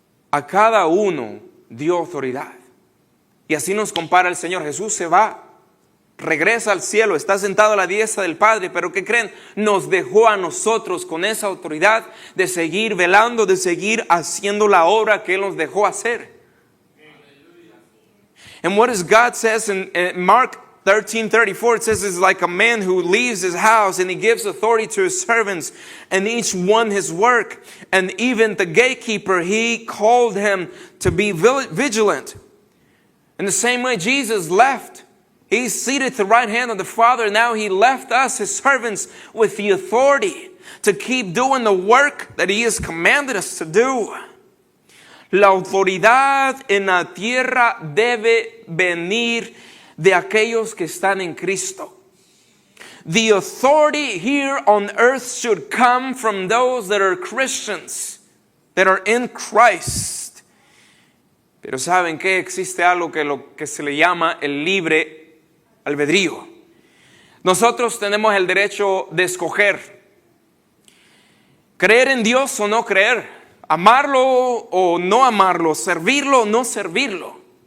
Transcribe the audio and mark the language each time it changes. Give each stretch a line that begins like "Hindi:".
Spanish: A cada uno dio autoridad. Y así nos compara el Señor. Jesús se va, regresa al cielo, está sentado a la diestra del Padre, pero ¿qué creen? Nos dejó a nosotros con esa autoridad de seguir velando, de seguir haciendo la obra que Él nos dejó hacer.
English: And what does God says in Mark 13:34, it says it's like a man who leaves his house and he gives authority to his servants and each one his work. And even the gatekeeper, he called him to be vigilant. In the same way, Jesus left. He's seated at the right hand of the Father. Now he left us, his servants, with the authority to keep doing the work that he has commanded us to do.
Spanish: La autoridad en la tierra debe venir de aquellos que están en Cristo.
English: The authority here on earth should come from those that are Christians, that are in Christ.
Spanish: Pero ¿saben qué? Existe algo lo que se le llama el libre albedrío. Nosotros tenemos el derecho de escoger creer en Dios o no creer, amarlo o no amarlo, servirlo o no servirlo.